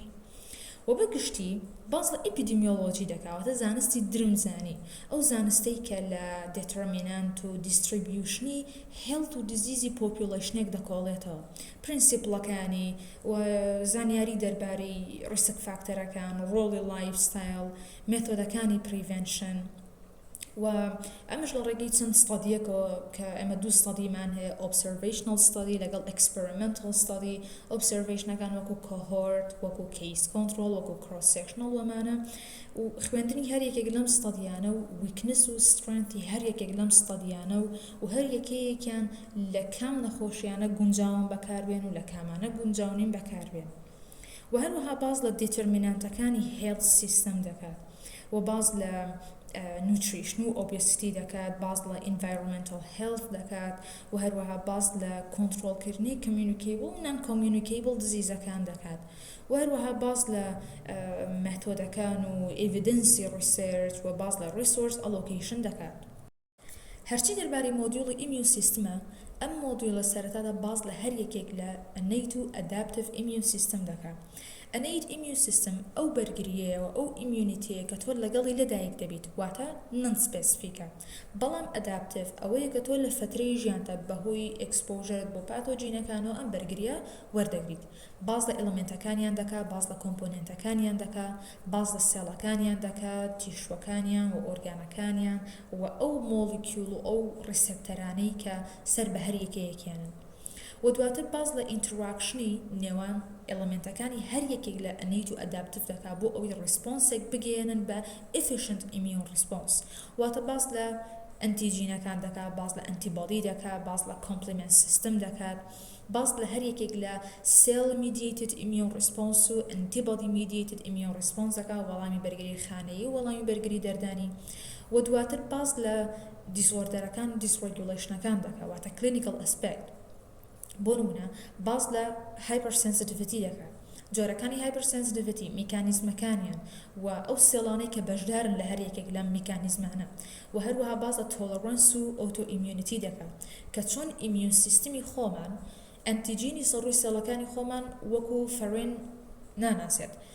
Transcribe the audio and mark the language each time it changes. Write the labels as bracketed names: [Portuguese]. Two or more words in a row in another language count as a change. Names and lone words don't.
[Central Kurdish] و بەگشتی باز لە ئیپیدیمیۆلۆجی دەکاتە زانستی درمزانی، ئەو زانستەی کە لە دێتەرمینانت و دیستریبیوشنی هێڵت و دیزیزی پۆپیۆلەیشنێک دەکۆڵێتەوە، پرینسیپڵەکانی و زانیاری دەربارەی [English] risk factors, [Central Kurdish] ڕۆڵی لایفستایل، مێتۆدەکانی پریڤێنشن. و ئەمەش لە ڕێگەی چەند ستادیەکەوە کە ئەمە دوو ستادیمان هەیە [English] observational study [Central Kurdish] لەگەڵ [English] experimental study [Central Kurdish] observationەکان وەکو cohort وەکو case control وەکو [English] cross sectional [Central Kurdish] وەمانە و خوێندنی هەر یەکێک لەم ستادیانە و weakness و strengthی هەر یەکێک لەم ستادیانە و هەر یەکەیەکیان لە کام نەخۆشیانە گونجاون بەکاربێن و لە کامانە گونجاونین بەکاربێن و هەروەها باز لە دیترمینانتەکانی [English] health system [Central Kurdish] دەکات و باز لە nutrition و obesity دەکات باز لە [English] environmental health [Central Kurdish] دەکات و هەروەها باز لە کۆنترۆلکردنی communicable و [English] non-communicable diseaseەکان [Central Kurdish] دەکات و هەروەها باز لە مەتۆدەکان و [English] evidence research [Central Kurdish] و باز لە [English] resource allocation [Central Kurdish] دەکات هەرچی دەربارەی مۆدیوڵی [English] immune systemە [Central Kurdish] ئەم مۆدیوڵە سەرەتادا باز لە هەر یەکێک لە innate و [English] adaptive immune system [Central Kurdish] دەکات [English] innate immune system [Central Kurdish] ئەو بەرگریەوە ئەو immunityەیە کە تۆ لەگەڵی لەدایک دەبیت واتە non-specific بەڵام adaptive ئەوەیە کە تۆ لە فترەی ژیانتە بەهۆی exposureت بۆ پاتۆجینەکانەوە ئەم بەرگریە وەردەگریت باز لە ئێلمنتەکانیان دەکات باز لە کۆمپۆننتەکانیان دەکات باز لە سێڵەکانیان دەکات تیشوەکانیان و ئۆرگانەکانیان و ئەو مۆلیکیول و ئەو ڕیسپتەرانەی کە سەر بە هەر یەکەیەکیانن و دواتر باز لە ئینتراکشنی نێوان ئێلمنتەکانی هەر یەکێک لە innate و adaptive دەکات بۆ ئەوەی ڕیسپۆنسێک بگەێنن بە [English] efficient immune response [Central Kurdish] واتە باز لە ئەنتیجینەکان دەکات باز لە ئەنتیبۆدی دەکات باز لە [English] complement system [Central Kurdish] دەکات باز لە هەر یەکێک لە [English] cell mediated immune response [Central Kurdish] و antibody [English] mediated immune response [Central Kurdish] دەکات وەڵامی بەرگری خانەیی و وەڵامی بەرگری دەردانی و دواتر باز لە دیسۆردەرەکان و دیسڕگولیشنەکان دەکات واتە [English] clinical aspect [Central Kurdish] بۆ نمونە باز لە hypersensitivity دەکات جۆرەکانی hypersensitivity میکانیزمەکانیان و ئەو سێڵانەی کە بەشدارن لە هەر یەکێک لەم میکانیزمانە و هەروەها باز لە tolerance و autoimmunity دەکات کە چۆن [English] immune system [Central Kurdish] خۆمان ئەنتیجینی سەڕووی سێڵەکانی خۆمان وەکو فەرێن ناناسێت